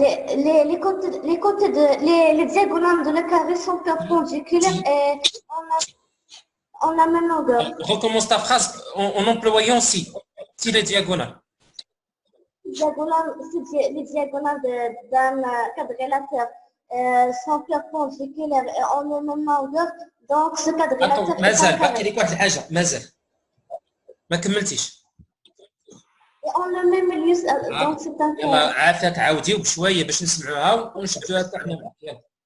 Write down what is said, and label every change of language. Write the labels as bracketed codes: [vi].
[fr] Les diagonales de le carré sont perpendiculaires et on a même longueur. Recommence ta phrase en employant si les diagonales. Les diagonales d'un quadrilatère sont perpendiculaires et ont la même longueur. Donc ce quadrilatère est [ar] مازال [fr] un [ar] باقي لك واحد الحاجه مازال ما كملتيش. [fr] Et on le même milieu, donc c'est un [ar] يلا [fr] carré. [ar] عافاك عاودي بشويه باش نسمعوها ونشدوها حتى حنا.